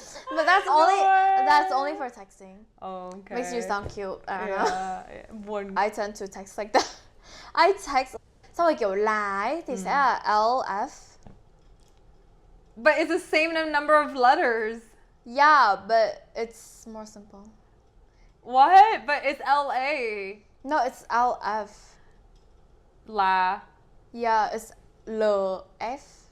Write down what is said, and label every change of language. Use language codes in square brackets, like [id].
[en] But that's only for texting. Oh, okay. Makes you sound cute. I don't know. [vi] Buồn. [en] I tend to text like that. I text [vi] xong rồi kiểu là ấy thì sẽ là LF. [en] But it's the same number of letters. Yeah, but it's more simple. What? But it's LA. No, it's LF. La. Yeah, it's LF.